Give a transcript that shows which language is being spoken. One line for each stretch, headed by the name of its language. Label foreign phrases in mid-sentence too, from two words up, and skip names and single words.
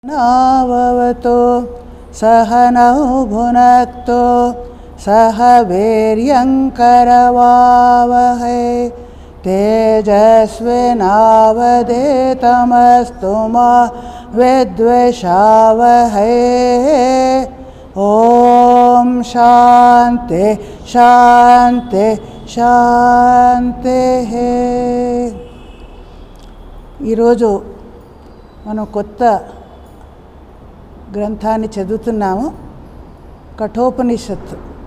Sanskrit: नाववतो सहनौ भुनक्तो सह वीर्यङ्करवावहै तेजस्विनावधीतमस्तु मा विद्विषावहै। ఓం శాంతి శాంతి శాంతి.
Telugu: ఈరోజు మనం కొత్త గ్రంథాన్ని చదువుతున్నాము, కఠోపనిషత్తు.